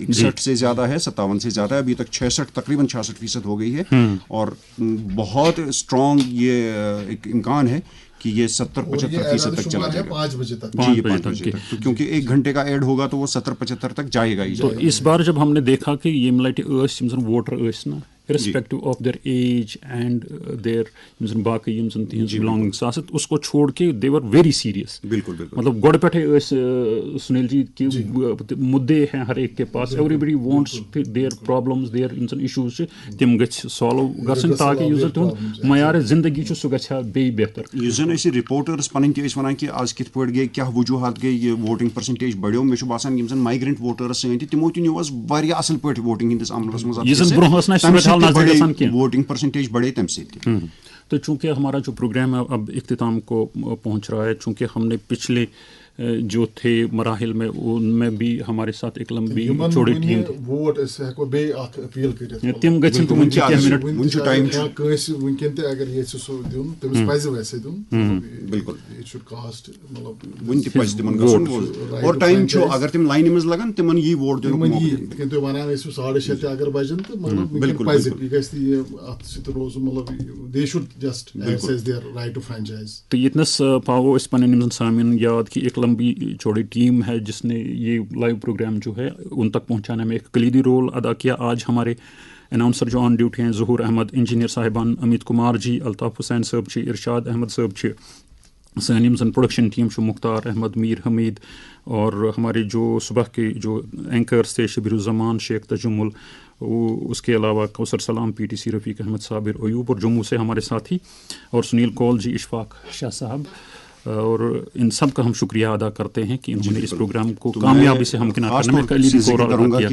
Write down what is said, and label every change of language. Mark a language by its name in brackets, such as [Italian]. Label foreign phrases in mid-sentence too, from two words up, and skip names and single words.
[Urdu] 61 سے زیادہ ہے, 57 سے زیادہ ہے, ابھی تک 66 تقریباً 66% ہو گئی ہے, اور بہت اسٹرانگ یہ ایک امکان ہے کہ یہ 70-75% تک چلا جائے گا 5 بجے تک. جی 5 بجے تک, کیونکہ 1 گھنٹے کا ایڈ ہوگا تو وہ 70-75 تک جائے گا ہی. تو اس بار جب ہم نے دیکھا کہ یہ لٹہ یم زن ووٹر نا [English] irrespective of their age and their [Kashmiri] باقی یم زن تہذ بلانگنگس آسن [Urdu] اس کو چھوڑ کے [English] they were very serious. [Urdu] بالکل بالکل, مطلب گۄڈٕ پٮ۪ٹھے سنیل جی کہ مدعے ہیں ہر ایک کے پاس, [English] everybody wants their problems, their [Kashmiri] یم زن issues چھِ تم گژھِ سالو گژھن تاکہ یُس زن تہنٛد معیار زندگی چھُ سُہ گژھِ ہا بیٚیہِ بہتر. یُس زن أسۍ رپورٹٲرٕس پنٕنۍ تہِ ٲسۍ ونان کہ آز کِتھ پٲٹھۍ گٔے, کیٛاہ وجوہات گٔے, یہ ووٹنگ پرسنٹیج بڑیو. مےٚ چھُ باسان یم زن مایگرنٹ ووٹٲرٕس سٲنۍ تہِ تِمو تہِ نیوٗ حظ واریاہ اصل پٲٹھۍ ووٹنگ ہٕنٛدِس عملس منٛز, یہِ زن برونٛہہ ٲس نہٕ اَسہِ صورت حال نظرِ گژھان کینٛہہ, [Urdu] ووٹنگ پرسنٹیج بڑھے تم سے. تو چونکہ ہمارا جو پروگرام ہے اب اختتام کو پہنچ رہا ہے, چونکہ ہم نے پچھلے جو تھے مراحل میں ان میں بھی ہمارے ساتھ ایک لمبی چوڑی ٹیم [Kashmiri] ووٹ اس ہیکو بے اکھ اپیل کٔرِتھ تم گژھن تو ون 10 منٹ ونچ ٹائم کٲنٛسہِ ونکٮ۪ن تہِ اگر ییٚژھِ سُہ دیُن تٔمِس پَزِ ویسے دیُن. بالکل [English] it should cast مطلب [Kashmiri] ون تہِ پَزِ تِمن گژھُن, اور ٹایم چھُ اگر تِم لاینہِ منٛز لگن تِمن یی ووٹ دِنُک موقعہٕ. یِتھ کٔنۍ تُہۍ وَنان ٲسِو 6:30 تہِ اگر بجن تہٕ مطلب ونکٮ۪ن پَزِ یہِ گژھِ نہٕ یہِ اتھ سۭتۍ روزُن مطلب [English] they should just exercise their right to franchise. [Kashmiri] تو یتنس پاو اس پنن یم سامعین یاد [Urdu] کہ ایک لمبی چوڑی ٹیم ہے جس نے یہ لائیو پروگرام جو ہے ان تک پہنچانے میں ایک کلیدی رول ادا کیا. آج ہمارے اناؤنسر جو آن ڈیوٹی ہیں ظہور احمد, انجینئر صاحبان امیت کمار جی, الطاف حسین صاحب چھ, ارشاد احمد صاحب چھ, سن یم زن پروڈکشن ٹیم چھ مختار احمد, میر حمید, اور ہمارے جو صبح کے جو اینکرز تھے شبیر الزمان, شیخ تجمل, اس کے علاوہ کوثر سلام, PTC رفیق احمد, صابر ایوب, اور جموں سے ہمارے ساتھی, اور سنیل کول جی, اشفاق شاہ صاحب, اور ان سب کا ہم شکریہ ادا کرتے ہیں کہ انہوں نے اس پروگرام کو کامیابی سے ہمکنار کرنے میں کلیدی رول ادا کیا.